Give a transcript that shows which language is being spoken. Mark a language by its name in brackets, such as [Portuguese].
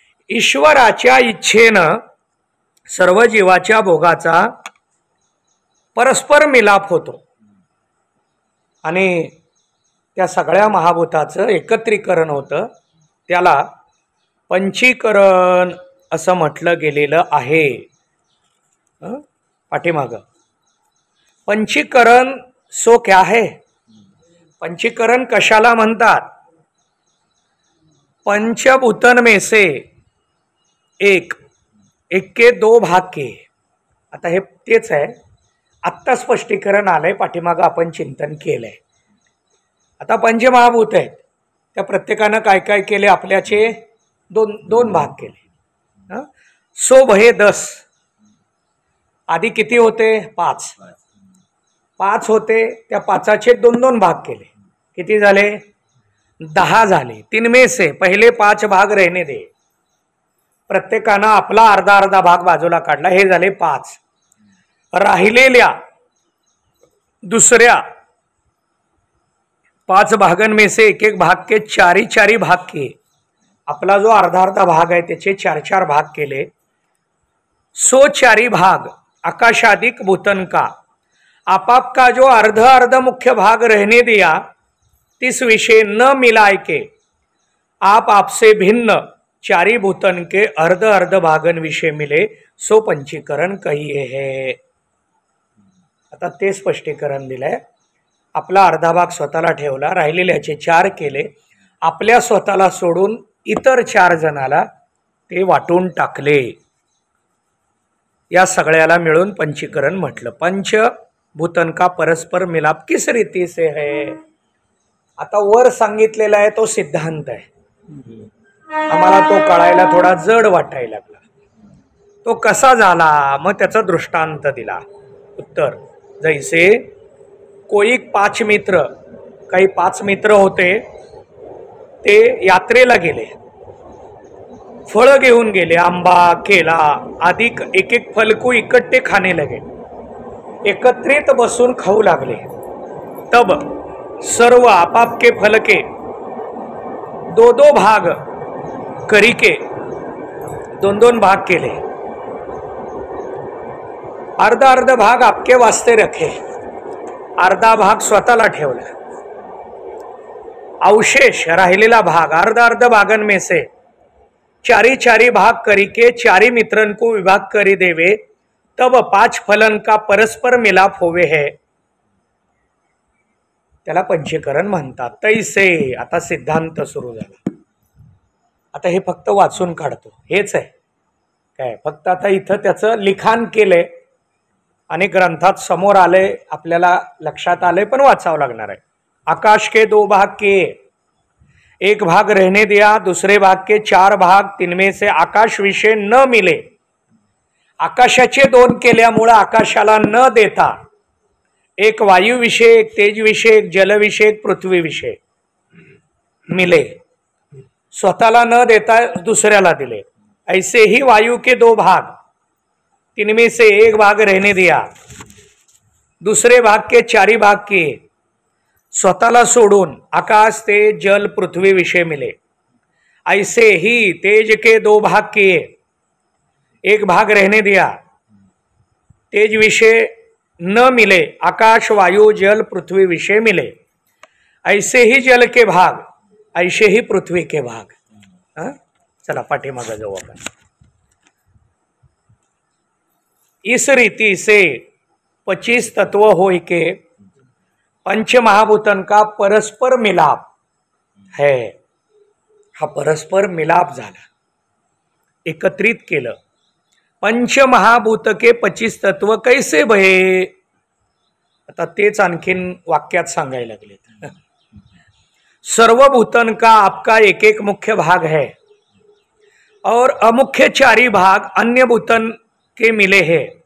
[Marathi] ईश्वराच्या इच्छेनं सर्व जीवाच्या भोगाचा परस्पर मिलाप होतो आणि त्या सगळ्या महाभूताचं एकत्रीकरण होतं. त्याला पंचीकरण असं म्हटलं गेलेलं आहे. [Hindi] पाठीमागं पंचीकरण सो क्या है. [Marathi] पंचीकरण कशाला म्हणतात. [Hindi] पंचभूतन में से एक के दो भाग के. [Marathi] आता हे तेच आहे. आत्ता स्पष्टीकरण आलंय, पाठीमागं आपण चिंतन केलंय. आता पंचमहाभूत आहेत, त्या प्रत्येकानं काय काय केले, आपल्याचे दोन भाग केले. [Hindi] सो भये 10. [Marathi] आधी किती होते. 5 होते. त्या 5चे 2 भाग केले. किती झाले. 10 झाले. [Hindi] 3 में से पहिले 5 भाग रहने दे. [Marathi] प्रत्येकानं आपला अर्धा भाग बाजूला काढला. हे झाले 5. राहिलेल्या दुसऱ्या [Hindi] 5 भागन में से एक भाग के 4 भाग किए. [Marathi] आपला जो अर्धा भाग आहे त्याचे 4 भाग केले. [Hindi] सो 4 भाग आकाशादिक भूतन का. आप का जो अर्ध मुख्य भाग रहने दिया, तिस विषय न मिलाए के आप आपसे भिन्न 4 भूतन के अर्ध भागन विषय मिले, सो पंचीकरण कहिए है. [Marathi] आता ते स्पष्टीकरण दिलंय. आपला अर्धा भाग स्वतःला ठेवला, राहिलेल्याचे 4 केले. आपल्या स्वतःला सोडून इतर 4 जणाला ते वाटून टाकले. या सगळ्याला मिळून पंचीकरण म्हटलं. [Hindi] पंचभूतन का परस्पर मिलाप किस रीती से है. [Marathi] आता वर सांगितलेला आहे तो सिद्धांत आहे. आम्हाला तो कळायला थोडा जड वाटायला लागला. तो कसा झाला, मग त्याचा दृष्टांत दिला. [Hindi] उत्तर, जैसे कोई 5 मित्र, [Marathi] काही 5 मित्र होते, ते यात्रेला गेले. फळं घेऊन गेले. [Hindi] आंबा, केला आदि एक फल को इकट्ठे खाने लगे. [Marathi] एकत्रित बसून खाऊ लागले. [Hindi] तब सर्व आपाप के फल के 2 भाग करिके [Marathi] 2 भाग केले. [Hindi] अर्धा भाग आपके वास्ते रखे, [Marathi] अर्धा भाग स्वतःला ठेवला. [Hindi] अवशेष राहिलेला भाग अर्धा भागन में से 4 भाग करिके 4 मित्रन को विभाग करी देवे, तब 5 फलन का परस्पर मिलाप होवे है. [Marathi] त्याला पंचीकरण म्हणतात. तैसे आता सिद्धांत सुरू झाला. आता हे फक्त वाचून काढतो, हेच आहे काय. फक्त आता इथं त्याचं लिखाण केलंय आणि ग्रंथात समोर आले, आपल्याला लक्षात आले, पण वाचावं लागणार आहे. [Hindi] आकाश के 2 भाग किए, 1 भाग रहने दिया, दूसरे भाग के 4 भाग, तिनमें से आकाश विषय न मिले. [Marathi] आकाशाचे 2 केल्यामुळे आकाशाला न देता [Hindi] 1 वायू विषय, 1 तेज विषय, 1 जल विषय, 1 पृथ्वी विषय मिले. [Marathi] स्वतःला न देता दुसऱ्याला दिले. [Hindi] ऐसे ही वायू के 2 भाग, तिनमें से 1 भाग रहने दिया, दूसरे भाग के 4 भाग किए. [Marathi] स्वतःला सोडून आकाश, तेज, जल, [Hindi] पृथ्वी विषय मिले. ऐसे ही तेज के 2 भाग किए, 1 भाग रहने दिया, तेज विषय न मिले, आकाश, वायु, जल, पृथ्वी विषय मिले. ऐसे ही जल के भाग, ऐसे ही पृथ्वी के भाग. [Marathi] चला पाठीमागे जाऊ आपण. [Hindi] इस रीति से 25 तत्व होय के पंच महाभूतन का परस्पर मिलाप है. [Marathi] हा परस्पर मिलाप झाला, एकत्रित केलं. [Hindi] पंच महाभूत के 25 तत्व कैसे भये. [Marathi] आता तेच आणखीन वाक्यात सांगायला लागले. [Hindi] सर्व भूतन का आपका एक मुख्य भाग है और अमुख्य 4 भाग अन्य भूतन के मिले हैं.